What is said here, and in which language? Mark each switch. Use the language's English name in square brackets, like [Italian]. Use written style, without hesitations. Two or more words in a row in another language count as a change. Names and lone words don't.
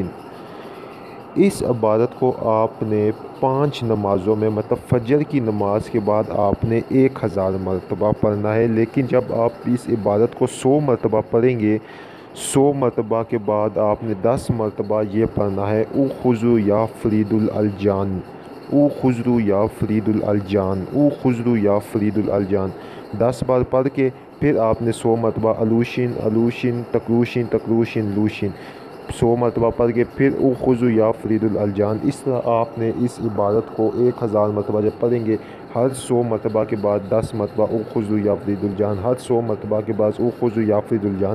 [Urdu] اس عبادت کو آپ نے 5 نمازوں میں، مطلب فجر کی نماز کے بعد آپ نے 1000 مرتبہ پڑھنا ہے۔ لیکن جب آپ اس عبادت کو 100 مرتبہ پڑھیں گے، 100 مرتبہ کے بعد آپ نے 10 مرتبہ یہ پڑھنا ہے، او خضرو یا فرید الالجان، او خضرو یا فرید الالجان، او خضرو یا فرید الالجان۔ 10 بار پڑھ کے پھر آپ نے 100 مرتبہ الوشن الوشن تکلوشن تکلوشن لوشن، 100 مرتبہ پڑھ کے پھر او خضرو یا فرید الالجان۔ اس طرح آپ نے اس عبادت کو 1000 مرتبہ جب پڑھیں گے، ہر 100 مرتبہ کے بعد 10 مرتبہ او خضرو یا فرید الجان، ہر 100 مرتبہ کے بعد او خضرو یا فرید الجان۔